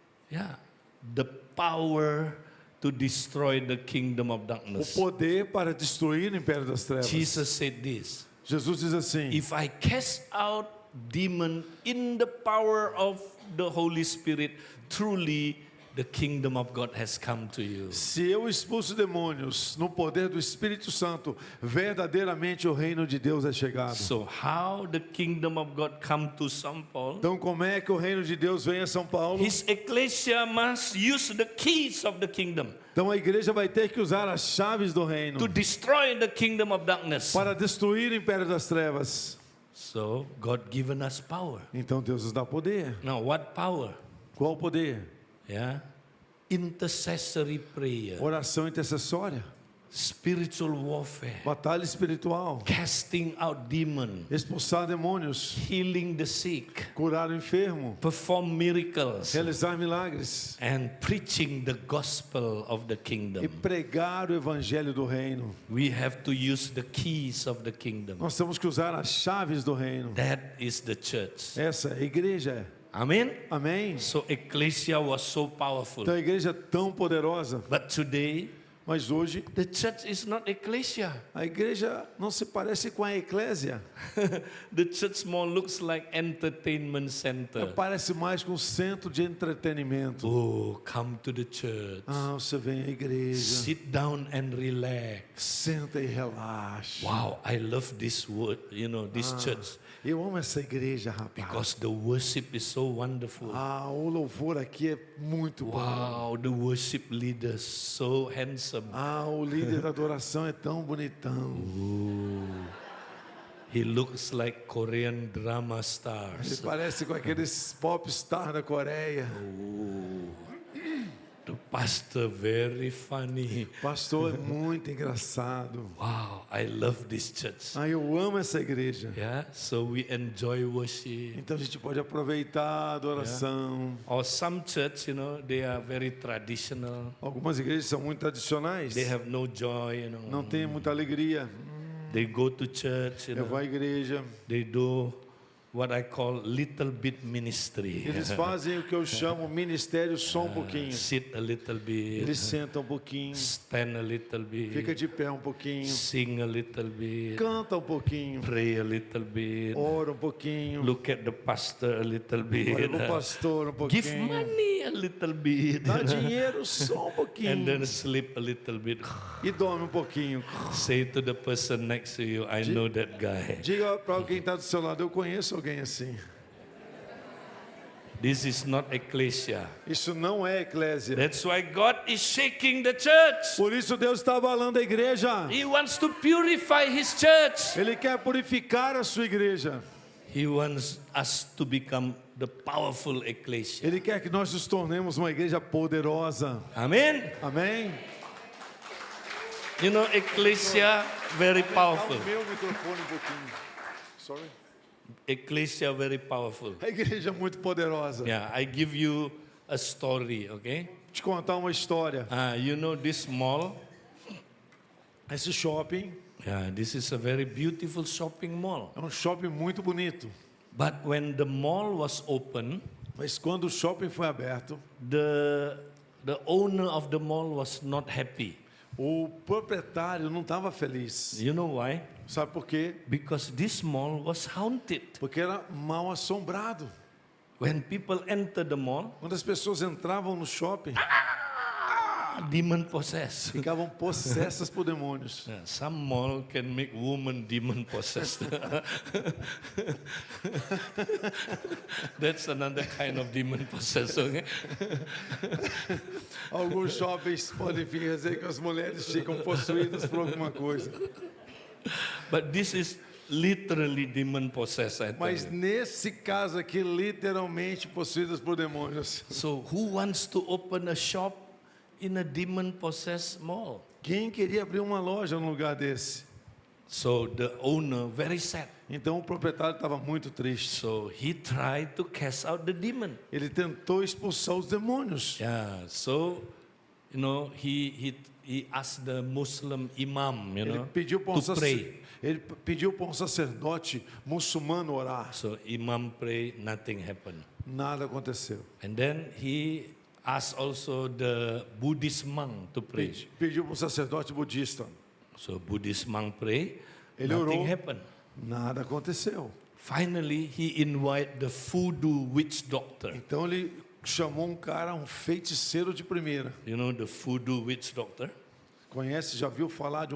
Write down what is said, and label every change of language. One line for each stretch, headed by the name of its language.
English: Yeah, the power to destroy the kingdom of
Portuguese: O
English: darkness.
Portuguese: poder para destruir o império das trevas.
English: Jesus said this:
Portuguese: Jesus diz assim:
English: if I cast out demon in the power of the Holy Spirit, truly the kingdom of God has come to you.
Portuguese: se eu expulso demônios no poder do Espírito Santo, verdadeiramente o reino de Deus é chegado.
English: So how the kingdom of God come to São Paulo?
Portuguese: Então, como é que o reino de Deus vem a São Paulo?
English: His ecclesia must use the keys of the kingdom
Portuguese: Então, a igreja vai ter que usar as chaves do reino
English: to destroy the kingdom of darkness.
Portuguese: para destruir o império das trevas.
English: So God given us power.
Portuguese: Então, Deus nos dá poder.
English: Now what power?
Portuguese: Qual o poder?
English: Yeah, intercessory prayer.
Portuguese: Oração intercessória.
English: spiritual warfare,
Portuguese: batalha espiritual,
English: casting out demons,
Portuguese: expulsar demônios,
English: healing the sick,
Portuguese: curar o enfermo,
English: perform miracles,
Portuguese: realizar milagres
English: and preaching the gospel of the
Portuguese: e
English: kingdom.
Portuguese: pregar o evangelho do reino.
English: We have to use the keys of the kingdom.
Portuguese: Nós temos que usar as chaves do reino.
English: That is the church.
Portuguese: Essa é a igreja.
English: Amen.
Portuguese: Amém?
English: So ecclesia was so powerful.
Portuguese: Então a igreja é tão poderosa,
English: But today,
Portuguese: mas hoje
English: the church is not ecclesia.
Portuguese: a igreja não se parece com a eclésia.
English: The church more looks like entertainment center.
Portuguese: Parece mais com um centro de entretenimento.
English: Oh, come to the church.
Portuguese: Ah, você vem à igreja,
English: Sit down and relax.
Portuguese: senta e relaxa.
English: Wow, I love this word, this church.
Portuguese: Eu amo essa igreja, rapaz.
English: Because the worship is so wonderful.
Portuguese: Ah, o louvor aqui é muito bom.
English: Wow, the worship leaders so handsome.
Portuguese: Ah, o líder da adoração é tão bonitão.
English: He looks like Korean drama
Portuguese: Ele
English: stars.
Portuguese: parece com aqueles pop star da Coreia.
English: The pastor very funny.
Portuguese: Pastor é muito engraçado.
English: Wow, I love this church.
Portuguese: Ah, eu amo essa igreja.
English: Yeah, so we enjoy worship.
Portuguese: Então a gente pode aproveitar a adoração.
English: Or some church, they are very traditional.
Portuguese: Algumas igrejas são muito tradicionais.
English: They have no joy,
Portuguese: Não tem muita alegria.
English: They go to church,
Portuguese: Eu vou à igreja.
English: they do what I call little bit ministry.
Portuguese: Eles fazem o que eu chamo ministério só um pouquinho.
English: Sit a little bit,
Portuguese: Eles sentam um pouquinho,
English: stand a little
Portuguese: fica
English: bit,
Portuguese: de pé um pouquinho,
English: sing a little bit,
Portuguese: canta um pouquinho,
English: pray a little bit,
Portuguese: ora um pouquinho,
English: look at the pastor a little bit,
Portuguese: olha pro pastor um
English: give
Portuguese: pouquinho,
English: money a little bit,
Portuguese: dá dinheiro só um
English: and
Portuguese: pouquinho
English: then sleep a little bit.
Portuguese: e dorme um pouquinho.
English: Say to the person next to you, I know that guy.
Portuguese: Diga para alguém que está do seu lado, eu conheço alguém assim.
English: This is not ecclesia.
Portuguese: Isso não é eclésia.
English: That's why God is shaking the church.
Portuguese: Por isso Deus está abalando a igreja.
English: He wants to purify His church.
Portuguese: Ele quer purificar a sua igreja.
English: He wants us to become the powerful ecclesia.
Portuguese: Ele quer que nós nos tornemos uma igreja poderosa.
English: Amen.
Portuguese: Amém?
English: Ecclesia very powerful.
Portuguese: Meu microfone um pouquinho.
English: Sorry. Ecclesia very powerful.
Portuguese: A igreja é muito poderosa.
English: Yeah, I give you a story, okay?
Portuguese: Vou te contar uma história.
English: This mall?
Portuguese: Esse shopping
English: Yeah, this is a very beautiful shopping mall.
Portuguese: é um shopping muito bonito.
English: But when the mall was open,
Portuguese: Mas quando o shopping foi aberto,
English: the owner of the mall was not happy.
Portuguese: o proprietário não estava feliz.
English: You know why?
Portuguese: Sabe por quê?
English: Because this mall was haunted.
Portuguese: Porque era mal assombrado.
English: When people enter the mall,
Portuguese: Quando as pessoas entravam no shopping,
English: demon possessed.
Portuguese: ficavam possessas por demônios.
English: Yeah, some mall can make woman demon possessed. That's another kind of demon possessed. Okay?
Portuguese: Alguns shoppings podem dizer que as mulheres ficam possuídas por alguma coisa.
English: But this is literally demon possessed. I tell
Portuguese: Mas
English: you.
Portuguese: nesse caso aqui, literalmente possuídas por demônios.
English: So who wants to open a shop in a demon possessed mall?
Portuguese: Quem queria abrir uma loja num lugar desse?
English: So the owner very sad.
Portuguese: Então o proprietário estava muito triste.
English: So he tried to cast out the demon.
Portuguese: Ele tentou expulsar os demônios.
English: Yeah. So he asked the Muslim imam,
Portuguese: Ele pediu para
English: to pray.
Portuguese: um sacerdote muçulmano orar.
English: So imam pray, nothing happened.
Portuguese: Nada aconteceu.
English: And then he asked also the Buddhist monk to pray.
Portuguese: Pediu para um sacerdote budista.
English: So Buddhist monk pray,
Portuguese: Ele
English: nothing
Portuguese: orou.
English: happened.
Portuguese: Nada aconteceu.
English: Finally, he invited the voodoo witch doctor.
Portuguese: Então ele chamou um cara, um feiticeiro de primeira.
English: You know the voodoo witch doctor?
Portuguese: Conhece, já viu falar de um